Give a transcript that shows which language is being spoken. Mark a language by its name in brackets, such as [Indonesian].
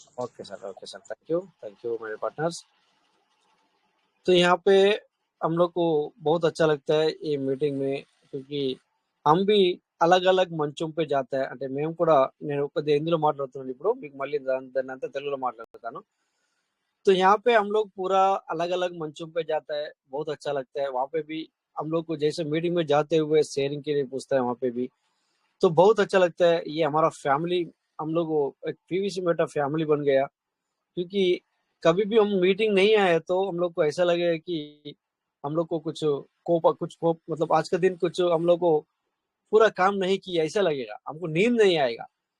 [Hindi] Okay sir, thank you मेरे partners. तो यहाँ पे हम लोग को बहुत अच्छा लगता है ये मीटिंग में, क्योंकि हम भी अलग अलग మంచం पे जाता है. [Telugu] అంటే మేము కూడా, నేను కొద్దిగా హిందీలో మాట్లాడుతున్నాను ఇప్పుడు, మీకు మళ్ళీ దాన్ని అంతా తెలుగులో మాట్లాడతాను. [Hindi] तो यहाँ पे हम लोग पूरा अलग अलग मंचों पे जाता है, बहुत अच्छा लगता है. वहाँ पे भी हम लोग को जैसे मीटिंग में जाते हुए शेयरिंग के लिए पूछता है, वहाँ पे भी तो बहुत अच्छा लगता है. ये हमारा फैमिली, हम लोग एक पीवीसी मेटा फैमिली बन गया. क्योंकि कभी भी हम मीटिंग नहीं आए तो हम लोग को ऐसा लगेगा कि हम लोग को कुछ कोप मतलब आज का दिन कुछ हम लोग को पूरा काम नहीं किया ऐसा लगेगा, हमको नींद नहीं आएगा.